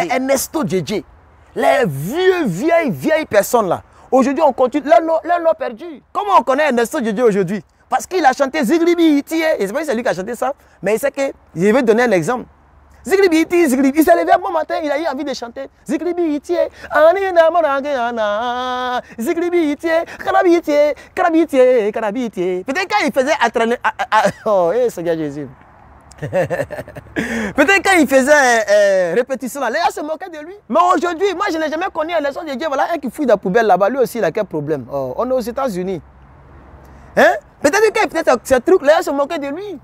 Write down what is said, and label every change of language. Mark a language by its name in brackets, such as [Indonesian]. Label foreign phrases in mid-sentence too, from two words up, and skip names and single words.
[French] Les Ernesto Djedje, les vieilles personnes là. Aujourd'hui, on continue. Leur nom perdu. Comment on connaît Ernesto Djedje aujourd'hui? Parce qu'il a chanté Ziglibi Iti. Et c'est pas c'est lui qui a chanté ça. Mais il sait que. Je vais donner un exemple. Ziglibi Iti, Ziglibi. Il s'est levé un bon matin, il a eu envie de chanter. Ziglibi Iti. Ziglibi Iti. Karabi Iti. Karabi Iti. Karabi Iti. Peut-être quand il faisait entraîner. Oh, Seigneur Jésus. Peut-être quand il faisait répétition là, les gens se moquaient de lui. Mais aujourd'hui, moi je n'ai jamais connu un leçon de Dieu. Voilà un qui fouille dans la poubelle là-bas, lui aussi il a quel problème. Oh, on est aux États-Unis. Hein? Peut-être quand il faisait ce truc, les gens se moquaient de lui.